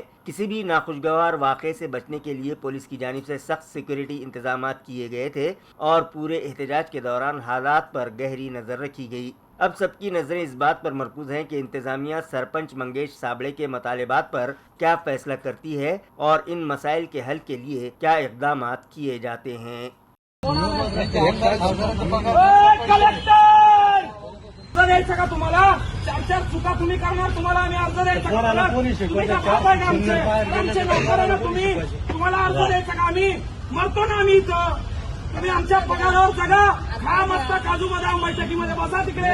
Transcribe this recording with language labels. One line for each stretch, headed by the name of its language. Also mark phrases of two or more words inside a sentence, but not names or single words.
Urdu: کسی بھی ناخوشگوار واقعے سے بچنے کے لیے پولیس کی جانب سے سخت سیکورٹی انتظامات کیے گئے تھے اور پورے احتجاج کے دوران حالات پر گہری نظر رکھی گئی۔ اب سب کی نظریں اس بات پر مرکوز ہیں کہ انتظامیہ سرپنچ منگیش سابڑے کے مطالبات پر کیا فیصلہ کرتی ہے اور ان مسائل کے حل کے لیے کیا اقدامات کیے جاتے ہیں۔
Marathi: द्यायचा का तुम्हाला 4-4 चुका तुम्ही करणार, तुम्हाला आम्ही अर्ज द्यायचा का? तुम्ही का बाबा आहे का आमचे नोकर आहे ना तुम्ही? तुम्हाला अर्ज द्यायचा का? आम्ही मरतो ना आम्ही इथं, तुम्ही आमच्या पगारावर जगा, खा मस्त काजू बदाम बैठकीमध्ये बसा तिकडे।